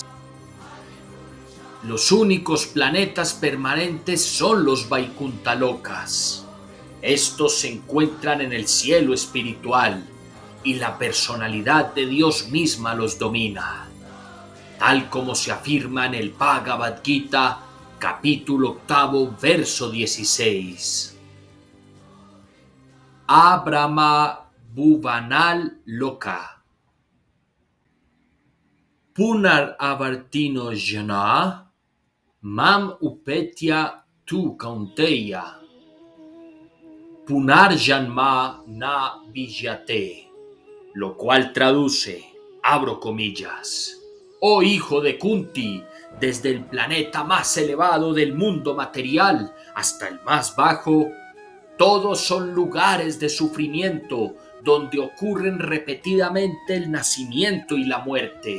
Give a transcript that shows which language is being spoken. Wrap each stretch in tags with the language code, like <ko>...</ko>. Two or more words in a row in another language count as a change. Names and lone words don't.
<es>Los únicos planetas permanentes son los Vaikuntha Lokas. Estos se encuentran en el cielo espiritual y la personalidad de Dios misma los domina, tal como se afirma en el Bhagavad Gita, capítulo 8, verso 16.</es> <sa>आब्रह्म भुवनाल् लोकाः पुनर् आवर्तिनो ऽर्जुन माम् उपेत्य तु कौन्तेय पुनर् जन्म न विद्यते,</sa> <es>lo cual traduce, abro comillas: oh hijo de Kunti, desde el planeta más elevado del mundo material hasta el más bajo, todos son lugares de sufrimiento donde ocurren repetidamente el nacimiento y la muerte.</es>